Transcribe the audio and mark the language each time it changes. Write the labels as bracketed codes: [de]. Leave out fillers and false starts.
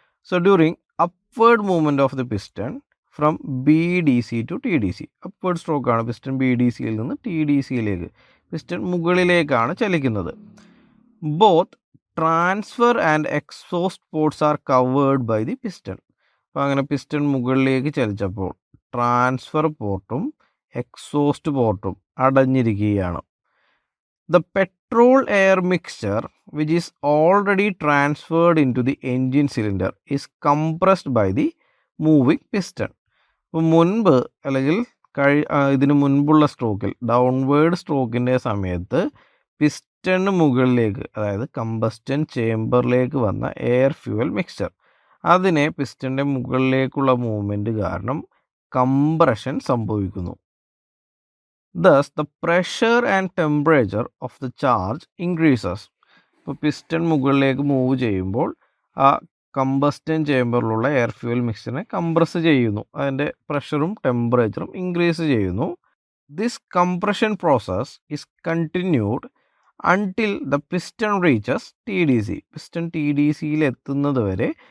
[en] so during upward movement of the piston from BDC to TDC, upward സ്ട്രോക്കാണ്, [ml] piston BDCയിൽ നിന്ന് TDCയിലേക്ക് piston മുകളിലേക്കാണ് ചലിക്കുന്നത്. [en] Both transfer and exhaust ports are covered by the piston. [ml] അപ്പോൾ അങ്ങനെ piston മുകളിലേക്ക് ചലിച്ചപ്പോൾ transfer പോർട്ടും exhaust പോർട്ടും അടഞ്ഞിരിക്കുകയാണ്. [en] The petrol air mixture which is already transferred into the engine cylinder is compressed by the moving piston. [ml] അപ്പോൾ മുൻപ് അല്ലെങ്കിൽ ഇതിന് മുൻപുള്ള സ്ട്രോക്കിൽ downward സ്ട്രോക്കിൻ്റെ സമയത്ത് പിസ്റ്റണിന് മുകളിലേക്ക്, അതായത് കമ്പസ്റ്റൻ ചേംബറിലേക്ക് വന്ന എയർ ഫ്യൂവൽ മിക്സ്ചർ, അതിനെ പിസ്റ്റൻ്റെ മുകളിലേക്കുള്ള മൂവ്മെൻറ്റ് കാരണം കംപ്രഷൻ സംഭവിക്കുന്നു. [en] Thus, the pressure and temperature of the charge increases. [ml] ഇപ്പോൾ പിസ്റ്റൺ മുകളിലേക്ക് മൂവ് ചെയ്യുമ്പോൾ ആ കമ്പസ്റ്റൻ ചേംബറിലുള്ള എയർ ഫ്യൂവൽ മിക്സിനെ കംപ്രസ് ചെയ്യുന്നു, അതിൻ്റെ പ്രഷറും ടെമ്പറേച്ചറും ഇൻക്രീസ് ചെയ്യുന്നു. [en] This compression process is continued until the piston reaches TDC. [ml] Piston TDCയിൽ എത്തുന്നത് വരെ